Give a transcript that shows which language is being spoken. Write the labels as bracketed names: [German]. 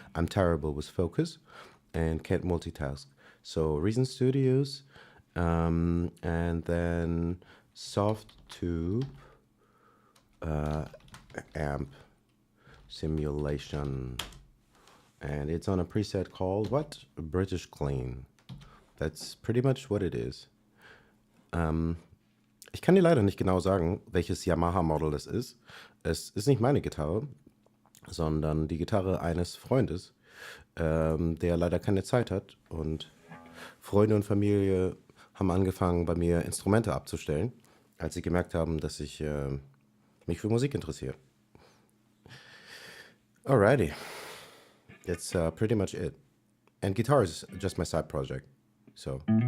[English] I'm terrible with focus and can't multitask. So Reason Studios, and then Softube amp simulation, and it's on a preset called what? British Clean. That's pretty much what it is. [German] Ich kann dir leider nicht genau sagen, welches Yamaha-Model das ist. Es ist nicht meine Gitarre, sondern die Gitarre eines Freundes, der leider keine Zeit hat. Und Freunde und Familie haben angefangen, bei mir Instrumente abzustellen. als sie gemerkt haben, dass ich mich für Musik interessiere. [English] Alrighty, that's pretty much it. And guitar is just my side project, so.